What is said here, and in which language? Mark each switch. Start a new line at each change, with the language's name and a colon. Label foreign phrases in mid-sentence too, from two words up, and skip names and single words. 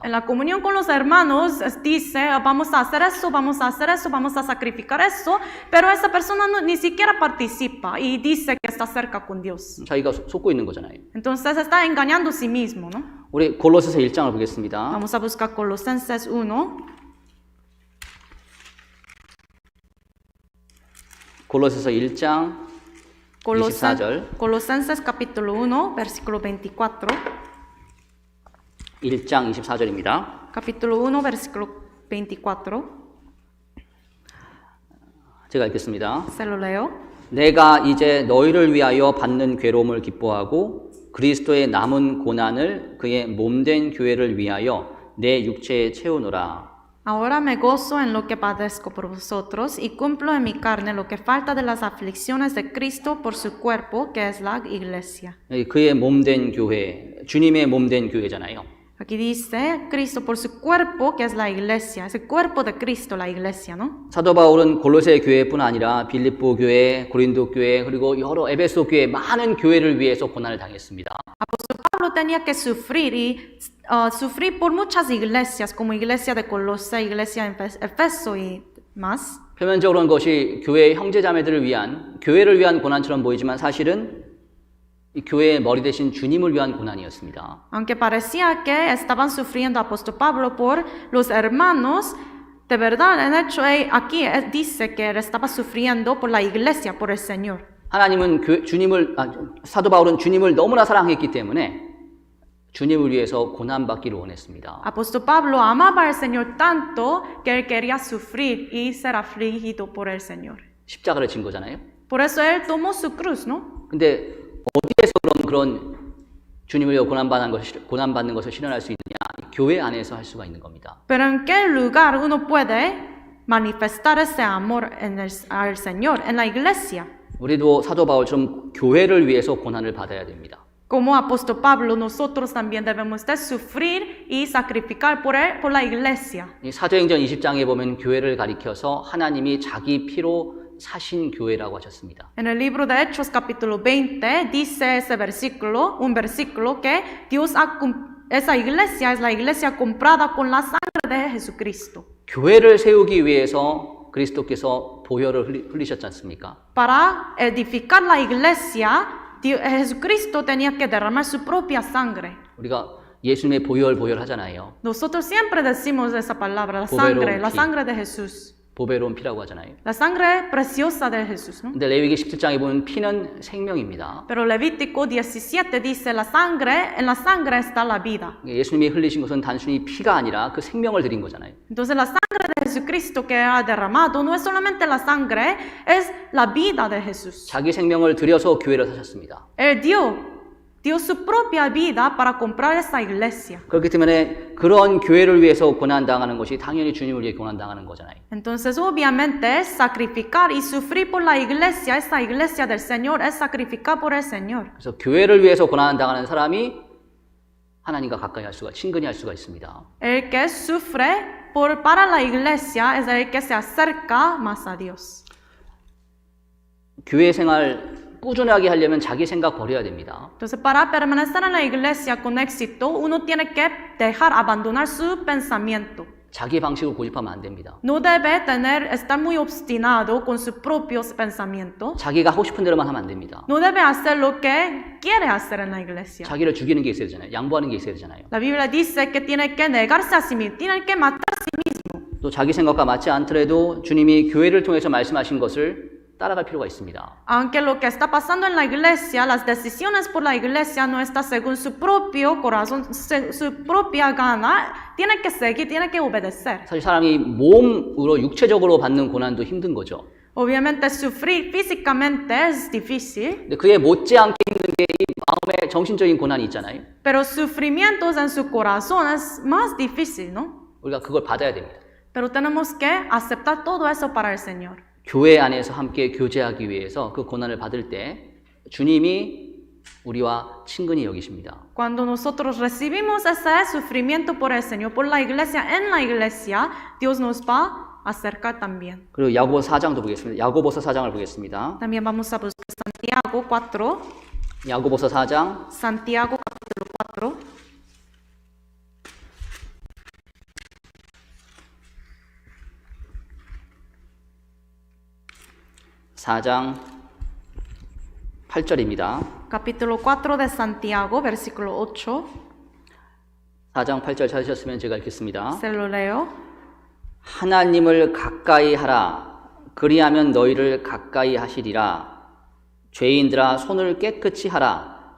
Spanish: En la comunión con los hermanos dice, vamos a hacer eso, vamos a hacer eso, vamos a sacrificar eso, pero esa persona ni siquiera participa y dice que está cerca con Dios.
Korean: 자기가 속고 있는 거잖아요.
Spanish: Entonces está engañando a sí mismo, ¿no?
Korean: 우리 골로새서 1장을 보겠습니다.
Spanish: Vamos a buscar Colosenses 1.
Korean: 골로새서 1장 24절.
Spanish: Colosenses capítulo 1, versículo 24.
Korean: 1장 24절입니다.
Spanish: Capítulo 1, versículo 24.
Korean: 제가 읽겠습니다.
Spanish: Se lo leo.
Korean: 내가 이제 너희를 위하여 받는 괴로움을 기뻐하고 그리스도의 남은 고난을 그의 몸된 교회를 위하여 내 육체에 채우노라.
Spanish: Ahora me gozo en lo que padezco por vosotros y cumplo en mi carne lo que falta de las aflicciones de Cristo por su cuerpo, que es la iglesia.
Korean: 그의 몸된 교회, 주님의 몸된 교회잖아요.
Spanish: Aquí dice Cristo por su cuerpo, que es la iglesia. Es el cuerpo de Cristo, la iglesia, ¿no?
Korean: 사도 바울은 골로새 교회뿐 아니라 빌립보 교회, 고린도 교회, 그리고 여러 에베소 교회 많은 교회를 위해서 고난을 당했습니다.
Spanish: Apóstol Pablo tenía que sufrir por muchas iglesias, como iglesia de Colosas, iglesia en Efeso y más.
Korean: 표면적으로는 그것이 교회의 형제자매들을 위한, 교회를 위한 고난처럼 보이지만 사실은 이 교회의 머리 대신 주님을 위한 고난이었습니다.
Spanish: Aunque parecía que estaban sufriendo apóstol Pablo por los hermanos, de verdad, en hecho, aquí dice que él estaba sufriendo por la iglesia, por el Señor.
Korean: 하나님은 사도 바울은 주님을 너무나 사랑했기 때문에 주님을 위해서 고난받기를 원했습니다.
Spanish: Apóstol Pablo amaba al Señor tanto que él quería sufrir y ser afligido por el Señor.
Korean: 십자가를 진 거잖아요.
Spanish: Por eso él tomó su cruz, ¿no?
Korean: 근데 어디에서 그런 주님을 위해 고난받는 것을 실현할 수 있느냐? 교회 안에서 할 수가 있는 겁니다.
Spanish: Pero ¿en qué lugar uno puede manifestar ese amor al Señor? En la iglesia.
Korean: 우리도 사도 바울처럼 교회를 위해서 고난을 받아야 됩니다.
Spanish: Como apóstol Pablo, nosotros también debemos de sufrir y sacrificar por la iglesia.
Korean: 이 사도행전 20장에 보면 교회를 가리켜서 하나님이 자기 피로 사신 교회라고 하셨습니다.
Spanish: En el libro de Hechos capítulo 20 dice ese versículo, un versículo que esa iglesia es la iglesia comprada con la sangre de Jesucristo.
Korean: 교회를 세우기 위해서 그리스도께서 보혈을 흘리셨지 않습니까?
Spanish: Para edificar la iglesia, Jesucristo tenía que derramar su propia sangre.
Korean: 우리가 예수님의 보혈 하잖아요.
Spanish: Nosotros siempre decimos esa palabra,
Korean: 보배로운
Spanish: la
Korean: 피.
Spanish: sangre de Jesús.
Korean: 보배로운 피라고 하잖아요.
Spanish: La sangre preciosa de Jesús, ¿no?
Korean: 근데 레위기 17장에 보면 피는 생명입니다.
Spanish: Pero Levítico 17 dice, en la sangre está la vida.
Korean: 예수님이 흘리신 것은 단순히 피가 아니라 그 생명을 드린 거잖아요.
Spanish: Entonces la sangre de Jesucristo que ha derramado no es solamente la sangre, es la vida de Jesús.
Korean: 자기 생명을 들여서 교회를 사셨습니다.
Spanish: Él dio su propia vida para comprar esa iglesia.
Korean: 그렇기 때문에 그런 교회를 위해서 고난당하는 것이 당연히 주님을 위해 고난당하는 거잖아요.
Spanish: Entonces obviamente sacrificar y sufrir por la iglesia, esa iglesia del Señor, es sacrificar por el Señor.
Korean: 그래서 교회를 위해서 고난당하는 사람이 하나님과 가까이 할 수가, 친근히 할 수가 있습니다.
Spanish: El que sufre para la iglesia es el que se acerca más a Dios.
Korean: 교회 생활 꾸준하게 하려면 자기 생각 버려야 됩니다.
Spanish: Entonces, para permanecer en la iglesia con éxito, uno tiene que abandonar su pensamiento.
Korean: 자기 방식을 고집하면 안 됩니다.
Spanish: No debe estar muy obstinado con sus propios pensamientos.
Korean: 자기가 하고 싶은 대로만 하면 안 됩니다.
Spanish: No debe hacer lo que quiere hacer en la iglesia.
Korean: 자기를 죽이는 게 있어야 되잖아요. 양보하는 게 있어야 되잖아요.
Spanish: La Biblia dice que tiene que negarse a sí mismo, tiene que matar a sí mismo.
Korean: 또 자기 생각과 맞지 않더라도 주님이 교회를 통해서 말씀하신 것을 따라갈 필요가 있습니다.
Spanish: Aunque lo que está pasando en la iglesia, las decisiones por la iglesia no están según su propio corazón, su propia gana, tiene que seguir, tiene que obedecer.
Korean: 사실 사람이 몸으로 육체적으로 받는 고난도 힘든 거죠.
Spanish: Obviamente sufrir físicamente es difícil,
Korean: 근데 그에 못지않게 힘든 게 이 마음의 정신적인 고난이 있잖아요.
Spanish: pero sufrimientos en su corazón es más difícil, ¿no?
Korean: 우리가 그걸 받아야 됩니다.
Spanish: Pero tenemos que aceptar todo eso para el Señor.
Korean: 교회 안에서 함께 교제하기 위해서 그 고난을 받을 때 주님이 우리와 친근히 여기십니다.
Spanish: Cuando nosotros recibimos ese sufrimiento por el Señor, por la iglesia, en la iglesia, Dios nos va a acercar también.
Korean: 그리고 야고보서 4장도 보겠습니다. 야고보서 4장을 보겠습니다.
Spanish: También vamos a buscar Santiago 4.
Korean: 야고보서 4장
Spanish: Santiago capítulo 4.
Korean: 4장 8절입니다.
Spanish: Capítulo 4 de Santiago, versículo 8.
Korean: 4장 8절 찾으셨으면 제가 읽겠습니다.
Spanish: Se lo leo.
Korean: 하나님을 가까이 하라. 그리하면 너희를 가까이 하시리라. 죄인들아 손을 깨끗이 하라.